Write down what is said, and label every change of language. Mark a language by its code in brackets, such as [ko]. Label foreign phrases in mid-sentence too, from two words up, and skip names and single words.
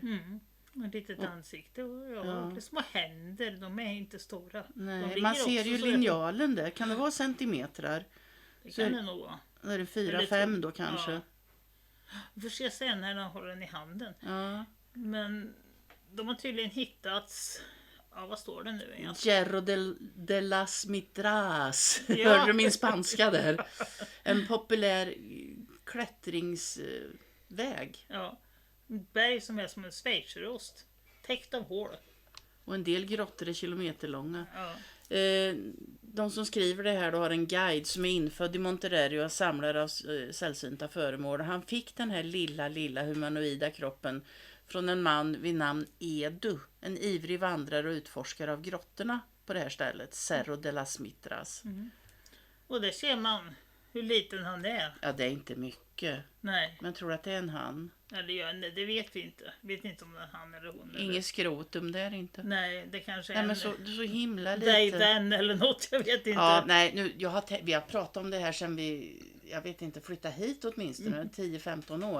[sv] Ett litet ansikte och det är små händer, de är inte stora. Nej, man ser ju linjalen där. Kan det vara centimetrar? Det kan det nog vara. Då är det 4-5 då kanske. Ja. Vi får se sen när de håller den i handen. Ja. Men de har tydligen hittats... Ja, vad står det nu igen? Cerro de las Mitras. Ja. Hörde du min spanska där? En populär klättringsväg. Ja. Berg som är som en schweizerost. Täckt av hål. Och en del grottor är kilometerlånga. Ja. De som skriver det här då har en guide som är infödd i Monterrey och samlare av sällsynta föremål. Han fick den här lilla humanoida kroppen från en man vid namn Edu. En ivrig vandrare och utforskare av grottorna på det här stället. Cerro de las Mitras. Och där ser man hur liten han är. Ja, det är inte mycket. Nej. Men tror att det är en han? Eller det vet vi inte. Vet inte om det är han eller hon. Inget skrotum där inte. Nej, det kanske är nej, men så himla lite. Vän eller något, jag vet inte. Ja, nej, nu, vi har pratat om det här sen jag vet inte, flytta hit åtminstone 10-15 år.